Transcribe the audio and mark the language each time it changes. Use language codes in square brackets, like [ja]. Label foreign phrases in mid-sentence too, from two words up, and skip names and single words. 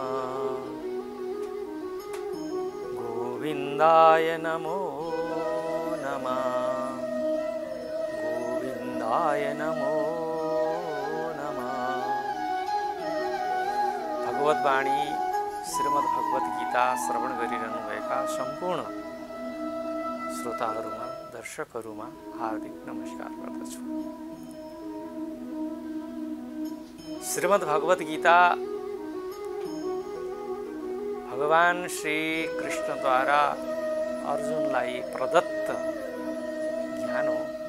[sa] गोविन्दाय नमो नमः। गोविन्दाय नमो नमः। [ne] भगवद्वाणी श्रीमद्भगवद्गीता श्रवण गरिरहनुभएका सम्पूर्ण श्रोताहरूमा दर्शकहरूमा हार्दिक नमस्कार गर्दछु। श्रीमद्भगवद्गीता भगवान श्री कृष्णद्वारा अर्जुनलाई प्रदत्त ज्ञान हो।